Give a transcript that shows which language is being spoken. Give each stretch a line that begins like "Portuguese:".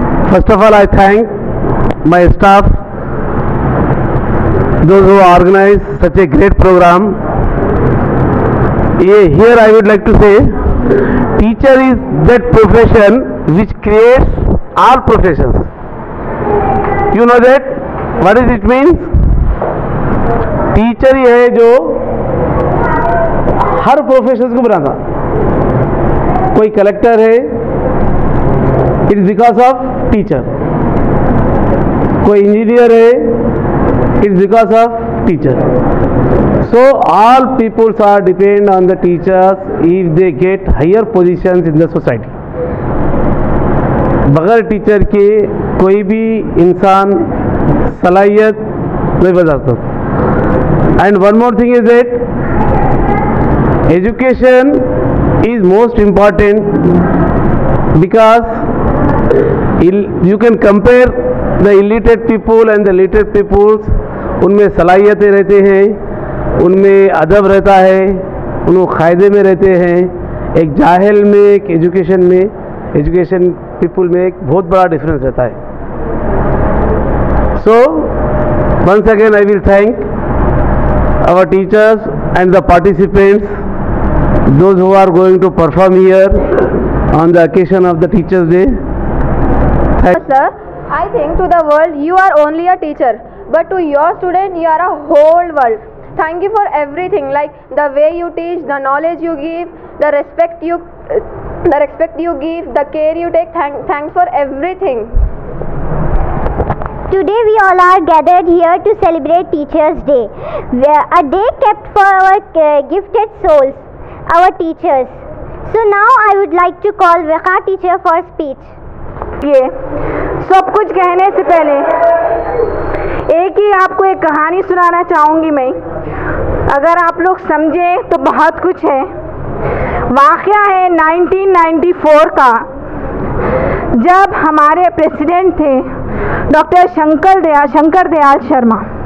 English: First of all, I thank my staff, those who organize such a great program. Here I would like to say, teacher is that profession which creates all professions. You know that? What does it mean?
Hindi: Teacher ही है जो हर profession को बनाता. कोई collector है,
English: It is because of teacher.
Hindi: कोई engineer है,
English: It is because of teacher. So all peoples are depend on the teachers if they get higher positions in the society.
Hindi: बगैर teacher के कोई भी इंसान सलाहियत नहीं बदल सकता.
English: And one more thing is that education is most important because you can compare the illiterate people and the literate peoples.
Hindi: उनमें सलाहियतें रहते हैं, उनमें अदब रहता है, उनको क़ायदे में रहते हैं. एक जाहिल में, एक एजुकेशन पीपल में एक बहुत बड़ा डिफरेंस रहता है.
English: So once again I will thank our teachers and the participants, those who are going to perform here on the occasion of the Teachers Day. Sir, I think to the world you are only a teacher, but to your student you are a whole world. Thank you for everything, like the way you teach, the knowledge you give, the respect you give, the care you take. Thanks for everything. Today we all are gathered here to celebrate Teachers Day, a day kept for our gifted souls, our teachers. So now I would like to call Viqa teacher for speech.
Hindi: ये सब कुछ कहने से पहले एक ही आपको एक कहानी सुनाना चाहूँगी मैं. अगर आप लोग समझे तो बहुत कुछ है. वाक़या है 1994 का, जब हमारे प्रेसिडेंट थे डॉक्टर शंकर दयाल शर्मा.